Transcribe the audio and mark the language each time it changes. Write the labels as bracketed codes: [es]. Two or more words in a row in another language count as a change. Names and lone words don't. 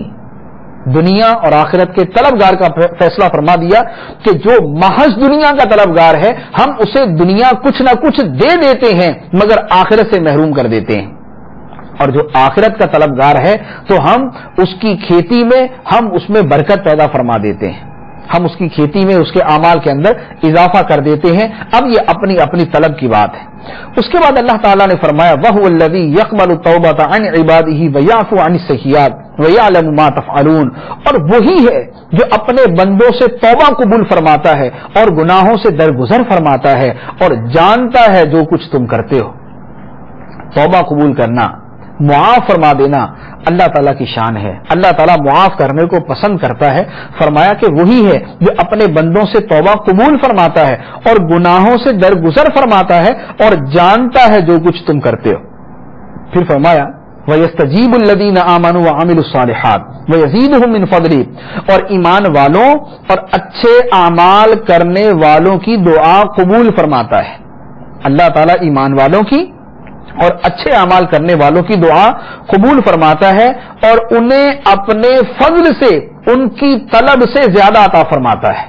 [hi] दुनिया और आखिरत के तलबगार का फैसला फरमा दिया कि जो महज दुनिया का तलबगार है हम उसे दुनिया कुछ ना कुछ दे देते हैं मगर आखिरत से महरूम कर देते हैं, और जो आखिरत का तलबगार है तो हम उसकी खेती में हम उसमें बरकत पैदा फरमा देते हैं, हम उसकी खेती में उसके आमाल के अंदर इजाफा कर देते हैं। अब ये अपनी अपनी तलब की बात है। उसके बाद अल्लाह ताला ने फरमाया [ar] وهو الذي يقبل التوبة عن عباده ويعفو عن السيئات ويعلم ما تفعلون. [hi] और वही है जो अपने बंदों से तौबा कबूल फरमाता है और गुनाहों से दरगुजर फरमाता है और जानता है जो कुछ तुम करते हो। तौबा कबूल करना, मुआफ फरमा देना अल्लाह ताला की शान है। अल्लाह ताला मुआफ करने को पसंद करता है। फरमाया कि वही है जो अपने बंदों से तौबा कबूल फरमाता है और गुनाहों से दरगुजर फरमाता है और जानता है जो कुछ तुम करते हो। फिर फरमाया [ar] ويستجيب الذين آمنوا وعملوا الصالحات ويزيدهم من فضله. [hi] और ईमान वालों और अच्छे आमाल करने वालों की दुआ कबूल फरमाता है। अल्लाह ताला ईमान वालों की और अच्छे अमाल करने वालों की दुआ कबूल फरमाता है और उन्हें अपने फजल से उनकी तलब से ज्यादा अता फरमाता है।